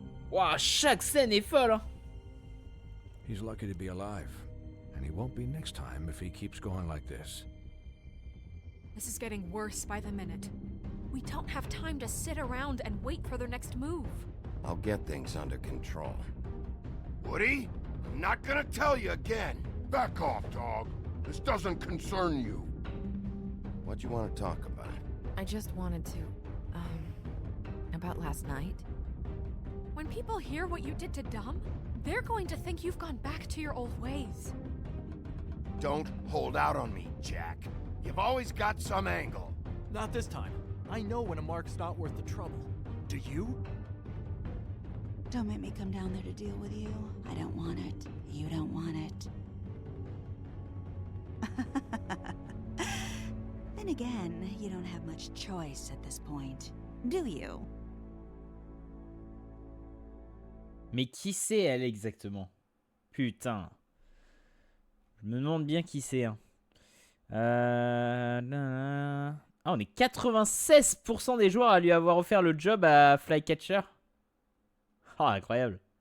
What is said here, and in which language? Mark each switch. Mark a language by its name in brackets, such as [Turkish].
[French] Waouh, chaque scène est folle, hein. [English] He's lucky to be alive, and he won't be next time if he keeps going like this. This is getting worse by the minute. We don't have time to sit around and wait for their next move. I'll get things under control. Woody, I'm not gonna tell you again. Back off, dog. This doesn't concern you. What you want to talk about? I just wanted to, about last night. When people hear what you did to Dom, they're going to think you've gone back to your old ways. Don't hold out on me, Jack. You've always got some angle. Not this time. I know when a mark's not worth the trouble. Do you? Don't make me come down there to deal with you. I don't want it. You don't want it. Then again, you don't have much choice at this point, do you? [French] Mais qui c'est elle exactement? Putain. Je me demande bien qui c'est. Hein. Ah, on est 96% des joueurs à lui avoir offert le job à Flycatcher. Ah, incroyable.